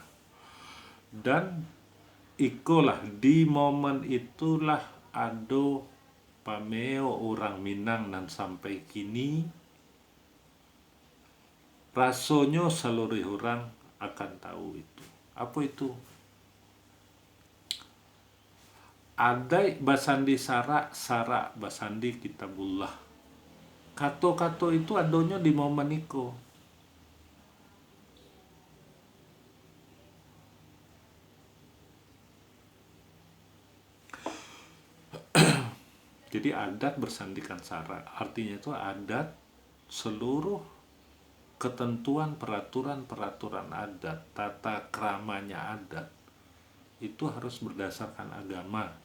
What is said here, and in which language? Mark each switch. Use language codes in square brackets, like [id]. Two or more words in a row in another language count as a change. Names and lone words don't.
[id] Dan ikulah di momen itulah ada pameo orang Minang dan sampai kini rasanya seluruh orang akan tahu itu. Apa itu? [min] Adai basandi sarak, sarak basandi kitabullah. [id] Kato-kato itu adanya di momen itu. Jadi adat bersandikan sarak, artinya itu adat seluruh ketentuan peraturan adat, tata keramanya adat itu harus berdasarkan agama.